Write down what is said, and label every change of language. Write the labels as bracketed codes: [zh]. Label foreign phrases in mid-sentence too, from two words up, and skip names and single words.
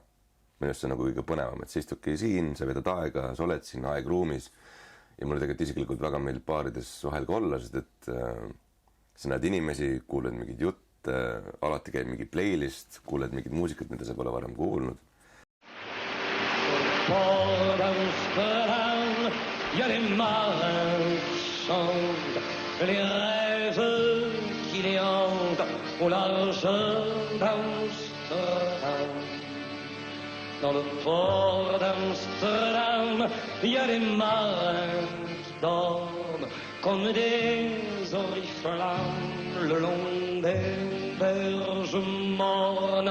[et] Minu arust see on nagu kõige põnevam, et sa istudki siin, sa vedad aega, sa oled siin aegruumis ja mulle tegelikult isiklikult väga meeldib baarides vahel ka olla, sest et sa näed inimesi, kuuled mingid jutte, alati käib mingi playlist, kuuled mingit muusikat, mida sa pole varem kuulnud. [fr] Port d'Amsterdam, il y a des marins qui chantent les rêves qui les hantent au large d'Amsterdam. Dans le port d'Amsterdam, il y a des marins qui dorment comme des oriflammes le long des berges mornes.